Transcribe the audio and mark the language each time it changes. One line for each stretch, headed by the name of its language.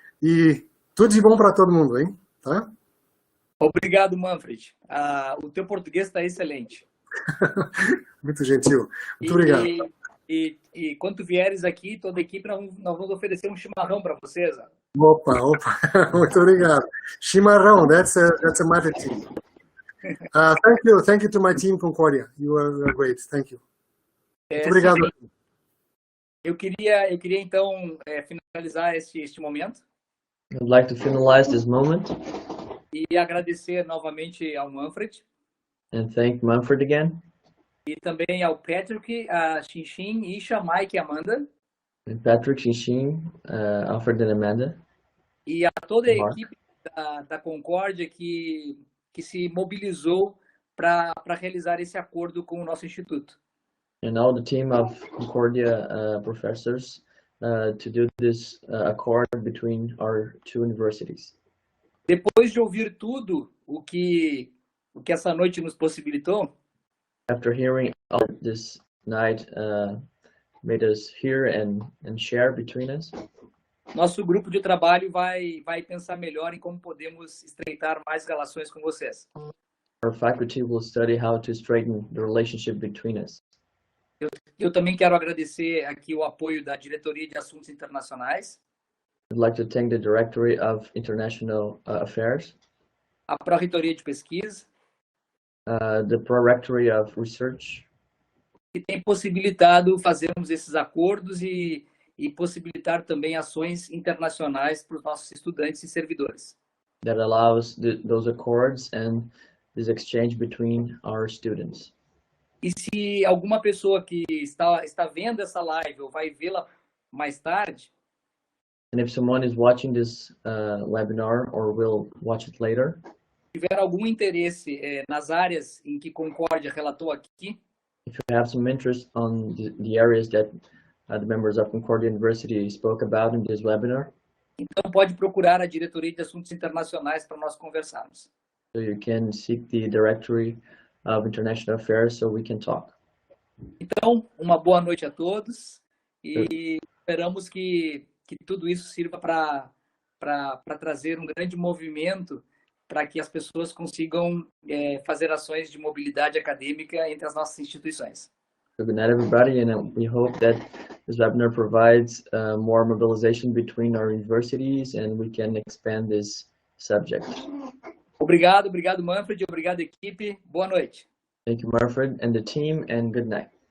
Portuguese: E tudo de bom para todo mundo, hein? Tá? Obrigado, Manfred. O teu português está excelente. Muito gentil. Muito obrigado. E quando tu vieres aqui, toda a equipe, nós vamos oferecer um chimarrão para vocês. Opa. Muito obrigado.
English: Chimarrão, that's a matter team. Thank you to my team, Concordia. You are great. Thank you.
Portuguese: Muito obrigado. Eu queria então finalizar este momento.
English: I'd like to finalize this moment.
Portuguese: E agradecer novamente ao Manfred.
English: And thank Manfred again.
Portuguese: E também ao Patrick, a Xinxin, Isha, Mike e Amanda.
English: And Patrick, Xinxin, Alfred and Amanda.
Portuguese: E a toda a equipe da Concórdia que se mobilizou para realizar esse acordo com o nosso instituto.
English: And all the team of Concordia professors to do this accord between our two universities.
Portuguese: Depois de ouvir tudo o que essa noite nos possibilitou,
English: after hearing all this night made us hear and share between us,
Portuguese: nosso grupo de trabalho vai pensar melhor em como podemos estreitar mais relações com vocês.
English: Our faculty will study how to straighten the relationship between us.
Portuguese: Eu também quero agradecer aqui o apoio da Diretoria de Assuntos Internacionais.
English: I'd like to thank the Directory of International Affairs,
Portuguese: a Pró-Reitoria de Pesquisa,
English: the Pro-Rectory of Research,
Portuguese: que tem possibilitado fazermos esses acordos e possibilitar também ações internacionais para os nossos estudantes e servidores.
English: That allows those accords and this exchange between our students.
Portuguese: E se alguma pessoa que está vendo essa live ou vai vê-la mais tarde,
English: and if someone is watching this webinar or will watch it later,
Portuguese: tiver algum interesse nas áreas em que Concórdia relatou aqui,
English: if you have some interest on the areas that the members of Concordia University spoke about in this webinar,
Portuguese: então pode procurar a Diretoria de Assuntos Internacionais para nós conversarmos.
English: So you can seek the Directory of International Affairs so we can talk.
Portuguese: Então, uma boa noite a todos e esperamos que tudo isso sirva para trazer um grande movimento para que as pessoas consigam fazer ações de mobilidade acadêmica entre as nossas instituições.
English: So good night, everybody, and we hope that this webinar provides more mobilization between our universities and we can expand this subject.
Portuguese: Obrigado, Manfred, obrigado, equipe. Boa noite.
English: Thank you, Manfred and the team, and good night.